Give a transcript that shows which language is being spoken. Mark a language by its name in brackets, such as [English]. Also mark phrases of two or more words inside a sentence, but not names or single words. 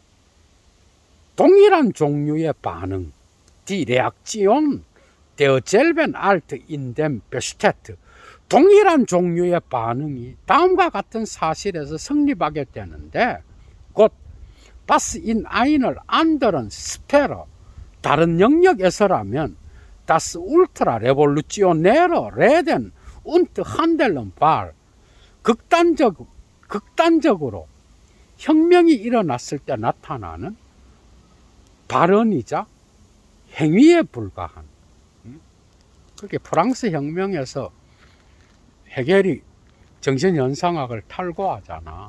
[Korean] 동일한 종류의 반응 [German] Die Reaktion derselben Art in dem Bestätte [Korean] 동일한 종류의 반응이 다음과 같은 사실에서 성립하게 되는데 곧 [German] was in einer anderen Sphäre [Korean] 다른 영역에서라면 [German] das ultrarevolutionäre Reden und Handeln war [Korean] 극단적으로 혁명이 일어났을 때 나타나는 발언이자 행위에 불과한 그렇게 프랑스 혁명에서 해겔이 정신현상학을 탈고하잖아.